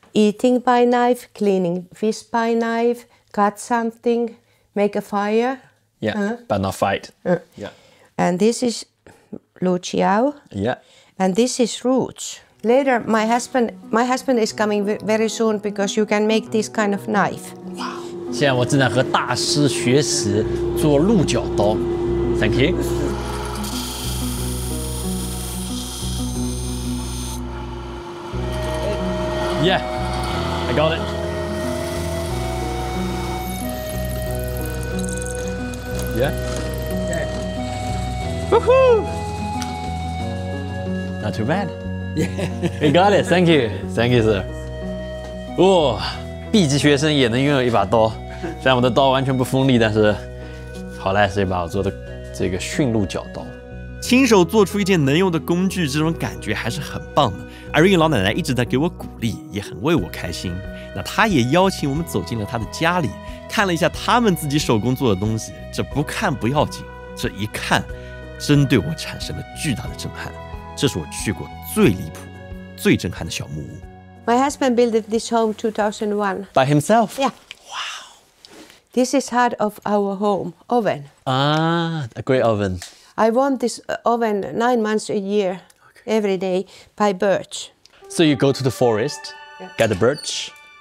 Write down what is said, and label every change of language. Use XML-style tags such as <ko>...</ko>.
<en>Eating by knife, cleaning fish by knife, cut something, make a fire. Yeah, but not fight. Yeah. And this is luciao, Yeah. and this is roots. Later, my husband is coming very soon because you can make this kind of knife.</en> <zh>现在我正在和大师学习做鹿角刀。</zh> <en>Thank you. Yeah, I got it. Yeah. Woohoo! Not too bad. We got it. Thank you. Thank you, sir.</en> <zh>哇，B 级学生也能拥有一把刀。虽然我的刀完全不锋利，但是好赖是一把我做的这个驯鹿角刀。亲手做出一件能用的工具，这种感觉还是很棒的。 Irene 老奶奶一直在给我鼓励，也很为我开心。那她也邀请我们走进了她的家里，看了一下他们自己手工做的东西。这不看不要紧，这一看，真对我产生了巨大的震撼。这是我去过最离谱、最震撼的小木屋。</zh> <en>My husband built this home 2001. By himself? Yeah. Wow. This is heart of our home, oven. Ah, a great oven. I want this oven 9 months a year, every day, by birch. So you go to the forest, get the birch.</en>